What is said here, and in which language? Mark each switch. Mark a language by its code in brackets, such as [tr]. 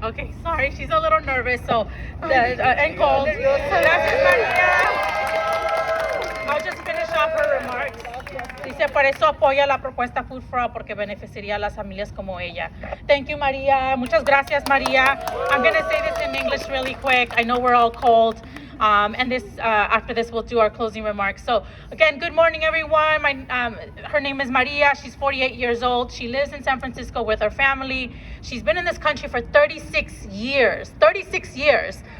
[en] Okay, sorry, she's a little nervous, so and cold. [es] Gracias, María. [en] I'll just finish off her remarks. [es] Dice, por eso apoya la propuesta Food for All, porque beneficiaría a las familias como ella. [en] Thank you, Maria. [es] Muchas gracias, Maria. [en] I'm going to say this in English really quick. I know we're all cold. And after this, we'll do our closing remarks. So again, good morning, everyone. Her name is Maria. She's 48 years old. She lives in San Francisco with her family. She's been in this country for 36 years. 36 years.